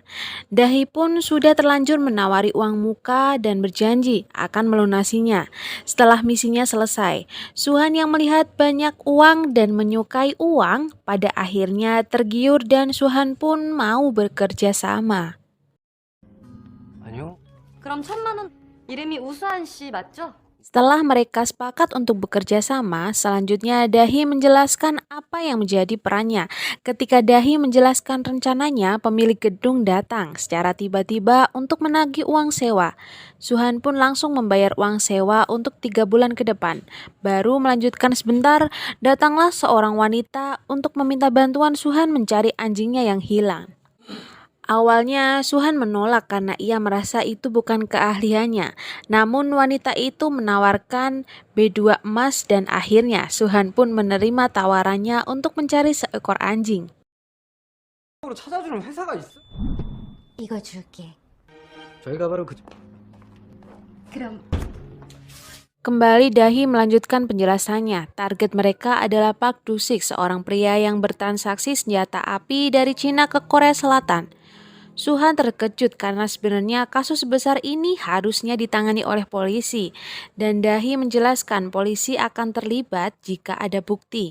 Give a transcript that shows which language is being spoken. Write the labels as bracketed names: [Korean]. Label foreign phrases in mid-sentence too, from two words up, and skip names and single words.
[Indonesian] Dahi pun sudah terlanjur menawari uang muka dan berjanji akan melunasinya setelah misinya selesai. Suhan yang melihat banyak uang dan menyukai uang pada akhirnya tergiur dan Suhan pun mau bekerja sama. [Korean] 아니요. 그럼 1,000만 원 이름이 우수한 씨 맞죠? [Indonesian] Setelah mereka sepakat untuk bekerja sama, selanjutnya Dahi menjelaskan apa yang menjadi perannya. Ketika Dahi menjelaskan rencananya, pemilik gedung datang secara tiba-tiba untuk menagih uang sewa. Suhan pun langsung membayar uang sewa untuk 3 bulan ke depan. Baru melanjutkan sebentar, datanglah seorang wanita untuk meminta bantuan Suhan mencari anjingnya yang hilang. Awalnya Suhan menolak karena ia merasa itu bukan keahliannya. Namun wanita itu menawarkan B2 emas dan akhirnya Suhan pun menerima tawarannya untuk mencari seekor anjing. [Korean] 찾아주는 회사가 있어? 이거 줄게. 저희가 바로 그 그럼 [Indonesian] Kembali Dahi melanjutkan penjelasannya. Target mereka adalah Park Do-sik, seorang pria yang bertransaksi senjata api dari Cina ke Korea Selatan. Suhan terkejut karena sebenarnya kasus sebesar ini harusnya ditangani oleh polisi, dan Dahi menjelaskan polisi akan terlibat jika ada bukti.